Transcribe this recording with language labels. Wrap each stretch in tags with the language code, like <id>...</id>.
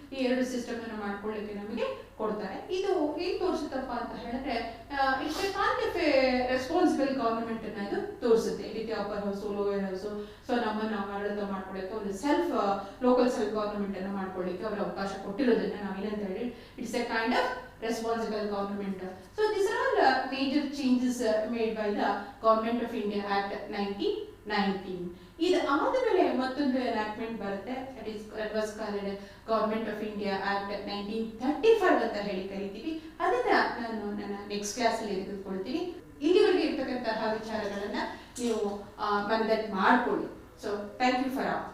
<kn>ಈ ಎರಡು ಸಿಸ್ಟಮ್ ಅನ್ನು ಮಾಡ್ಕೊಳ್ಳಿಕ್ಕೆ ನಮಗೆ ಕೊಡ್ತಾರೆ. ಇದು ಏನ್ ತೋರಿಸುತ್ತಪ್ಪ ಅಂತ ಹೇಳಿದ್ರೆ,</kn> <en>it's a kind of a responsible government</en> <kn>ಅನ್ನ ಇದು ತೋರಿಸುತ್ತೆ. ಈ ರೀತಿ upper house lower house so ನಮ್ಮನ್ನು ನಾವು ಆಡಳಿತ ಮಾಡ್ಕೊಳ್ಳಿಕ್ಕೆ ಒಂದು ಲೋಕಲ್ ಸೆಲ್ಫ್ ಗವರ್ನಮೆಂಟ್ ಅನ್ನು ಮಾಡ್ಕೊಳ್ಳಿಕ್ಕೆ ಅವರು ಅವಕಾಶ ಕೊಟ್ಟಿರೋದನ್ನ ನಾವೇನಂತ ಹೇಳಿ,</kn> <en>It's a kind of responsible government. So these are all major changes made by the Government of India Act 1919.</en> <kn>ಇದು ಆದಮೇಲೆ ಮತ್ತೊಂದು ಎನಾಕ್ಟ್ಮೆಂಟ್ ಬರುತ್ತೆ,</kn> <en>that was called</en> <kn>Government of India Act 1935 ಅಂತ ಹೇಳಿ ಕರಿತೀವಿ. ಅದನ್ನ ನಾನು ನನ್ನ ನೆಕ್ಸ್ಟ್ ಕ್ಲಾಸ್ ಅಲ್ಲಿ ತೆಗೆದುಕೊಳ್ತೀನಿ. ಇಲ್ಲಿವರೆಗೆ ಇರ್ತಕ್ಕಂತಹ ವಿಚಾರಗಳನ್ನ ನೀವು ಮನದಟ್ಟು ಮಾಡ್ಕೊಳ್ಳಿ.</kn> <en>so thank you for</en>